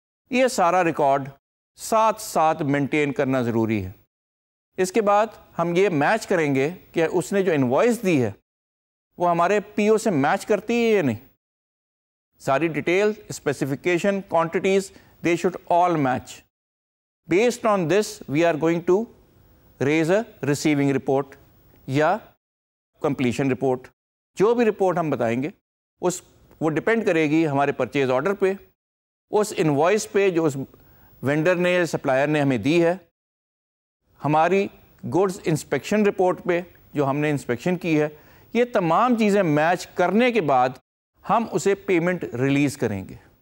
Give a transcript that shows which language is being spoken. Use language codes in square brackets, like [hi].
[ur] یہ سارا ریکارڈ ساتھ ساتھ مینٹین کرنا ضروری ہے. اس کے بعد ہم یہ میچ کریں گے کہ اس نے جو انوائس دی ہے وہ ہمارے پی او سے میچ کرتی ہے یا نہیں. ساری detail, specification, quantities, [en] they should all match. Based on this, we are going to raise a receiving report [ur] یا [en] completion report. [ur] جو بھی رپورٹ ہم بتائیں گے وہ ڈپینڈ کرے گی ہمارے پرچیز آرڈر پہ, اس انوائس پہ جو اس وینڈر نے سپلائر نے ہمیں دی ہے, ہماری گڈس انسپیکشن رپورٹ پہ جو ہم نے انسپیکشن کی ہے. یہ تمام چیزیں میچ کرنے کے بعد ہم اسے پیمنٹ ریلیز کریں گے.